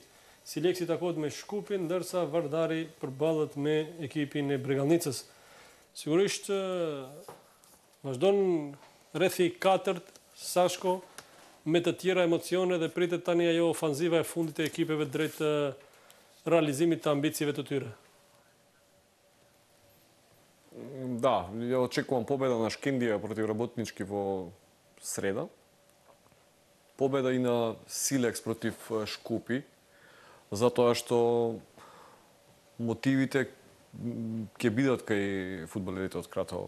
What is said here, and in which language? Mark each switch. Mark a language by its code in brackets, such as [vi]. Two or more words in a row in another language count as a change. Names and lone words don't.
[sq] Sileksi takohet me Shkupin, ndërsa Vardari përballet me ekipin e Bregalnicës. Sigurisht vazhdon rrethi 4 Sashko me të tjera emocione dhe pritet tani ajo ofanziva e fundit e ekipeve drejt realizimit të ambicieve të tyre. [mk] Да, ја очекувам победа на Шкендија против Работнички во среда. Победа и на Силекс против Шкупи, затоа што мотивите ќе бидат кај фудбалерите од Кратово.